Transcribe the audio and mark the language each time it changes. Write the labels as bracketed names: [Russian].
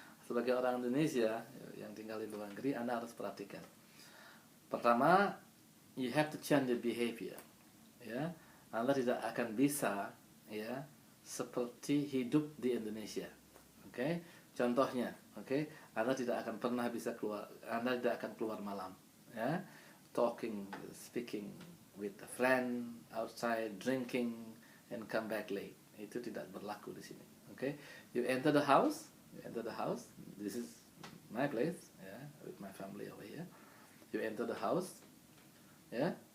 [Indonesian] Sebagai orang Indonesia yang tinggal di luar negeri, Anda harus perhatikan. Pertama, [English] you have to change your behavior ya. [Indonesian] Anda tidak akan bisa ya seperti hidup di Indonesia. Oke? Contohnya, Anda tidak akan pernah bisa keluar, Anda tidak akan keluar malam ya. [English] Speaking with a friend outside, drinking and come back late. [Indonesian] Itu tidak berlaku di sini. [English] You enter the house. This is my place, yeah, with my family over here. You enter the house, yeah.